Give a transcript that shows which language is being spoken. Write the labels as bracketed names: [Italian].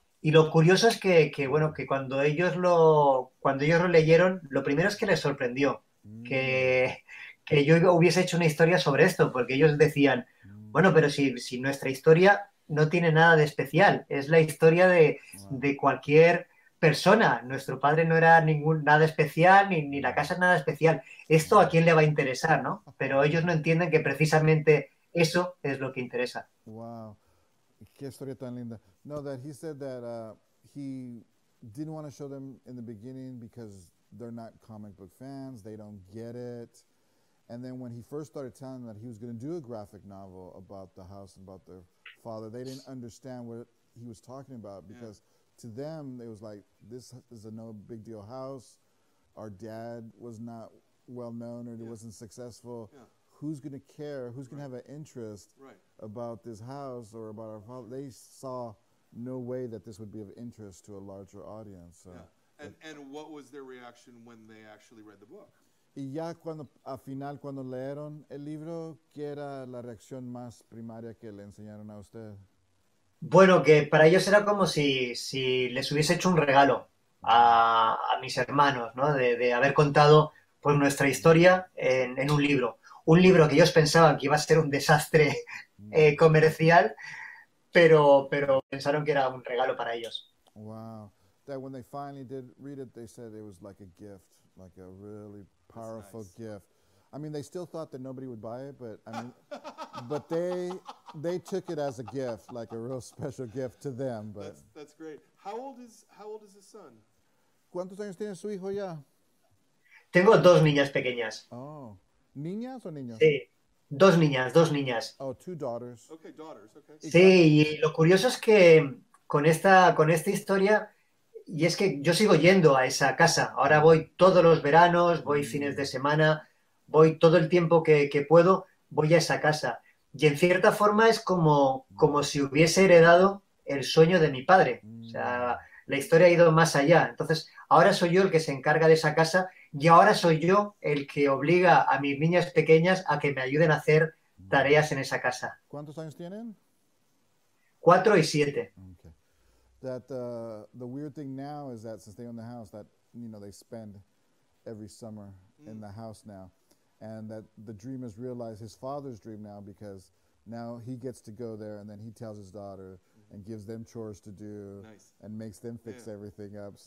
[Spanish] Y lo curioso es que cuando ellos lo leyeron, lo primero es que les sorprendió que yo hubiese hecho una historia sobre esto, porque ellos decían, bueno, pero si nuestra historia no tiene nada de especial, es la historia de cualquier persona. Nuestro padre no era nada especial, ni la casa es nada especial. Esto a quién le va a interesar, ¿no? Pero ellos no entienden que precisamente eso es lo que interesa. Wow. Qué historia tan linda. [English] No, that he said that he didn't want to show them in the beginning because they're not comic book fans, they don't get it. And then when he first started telling them that he was going to do a graphic novel about the house and about their father, they didn't understand what he was talking about because to them, it was like, this is a no big deal house. Our dad was not well known or he wasn't successful. Yeah. Who's going to care? Who's going to have an interest about this house or about our father? They saw no way that this would be of interest to a larger audience. So. Yeah. And what was their reaction when they actually read the book? [Spanish] Y ya al final, cuando leyeron el libro, ¿qué era la reacción más primaria que le enseñaron a usted? Bueno, que para ellos era como si les hubiese hecho un regalo a mis hermanos, ¿no? De haber contado pues nuestra historia en un libro. Un libro que ellos pensaban que iba a ser un desastre comercial, pero pensaron que era un regalo para ellos. [English] Wow. That when they finally did read it, they said it was like a gift, like a really powerful gift. I mean, they still thought that nobody would buy it, but I mean, but they took it as a gift, like a real special gift to them. But that's great. How old is his son? [Spanish] ¿Cuántos años tiene su hijo ya? Tengo 2 niñas pequeñas. Oh, ¿niñas o niños? Sí, 2 niñas. [English] Oh, 2 daughters. Okay, daughters. Okay. [Spanish] Sí, y lo curioso es que con esta historia, y es que yo sigo yendo a esa casa. Ahora voy todos los veranos, voy fines de semana, voy todo el tiempo que puedo, voy a esa casa. Y en cierta forma es como si hubiese heredado el sueño de mi padre. O sea, la historia ha ido más allá. Entonces, ahora soy yo el que se encarga de esa casa y ahora soy yo el que obliga a mis niñas pequeñas a que me ayuden a hacer tareas en esa casa. ¿Cuántos años tienen? 4 y 7. [English] Okay. That the weird thing now is that since they own the house, that they spend every summer in the house now, and that the dream is realized, his father's dream now, because now he gets to go there and then he tells his daughter and gives them chores to do and makes them fix everything up.